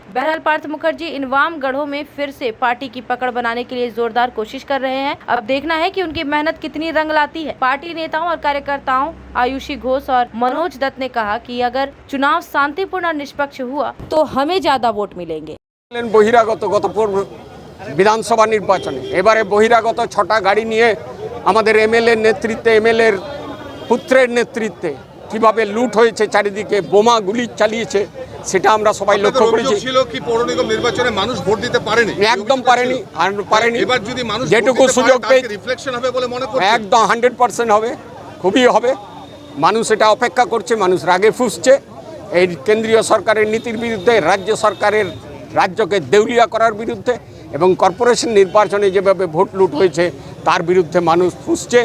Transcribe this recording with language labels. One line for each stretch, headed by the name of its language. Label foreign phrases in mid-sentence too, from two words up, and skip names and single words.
Hindi: बहरहाल पार्थ मुखर्जी इन वाम गढ़ों में फिर से पार्टी की पकड़ बनाने के लिए जोरदार कोशिश कर रहे हैं। अब देखना है कि उनकी मेहनत कितनी रंग लाती है। पार्टी नेताओं और कार्यकर्ताओं आयुषी घोष और मनोज दत्त ने कहा कि अगर चुनाव शांतिपूर्ण और निष्पक्ष हुआ तो हमें ज्यादा वोट मिलेंगे।
Bangla: বহিরাগত গত বিধানসভা নির্বাচনে এবারে বহিরাগত 6টা গাড়ি নিয়ে আমাদের এমএলএ নেতৃত্বে এমএলএ পুত্রের নেতৃত্বে কিভাবে লুট হয়েছে, চারিদিকে বোমা গুলি চালিয়েছে, সেটা আমরা সবাই লক্ষ্য করেছি। ছিল কি পৌর নিগম নির্বাচনে মানুষ ভোট দিতে পারেনি? একদম পারেনি, আর পারেনি। এবার যদি মানুষ যেটুকু সুযোগ পেয়ে রিফ্লেকশন হবে বলে মনে করছেন? একদম 100% হবে, খুবই হবে। মানুষ এটা অপেক্ষা করছে, মানুষ রাগে ফুঁসছে এই কেন্দ্রীয় সরকারের নীতির বিরুদ্ধে, রাজ্য সরকারের রাজ্যকে দেউলিয়া করার বিরুদ্ধে এবং কর্পোরেশন নির্বাচনে যেভাবে ভোট লুট হয়েছে তার বিরুদ্ধে মানুষ ফুঁসছে।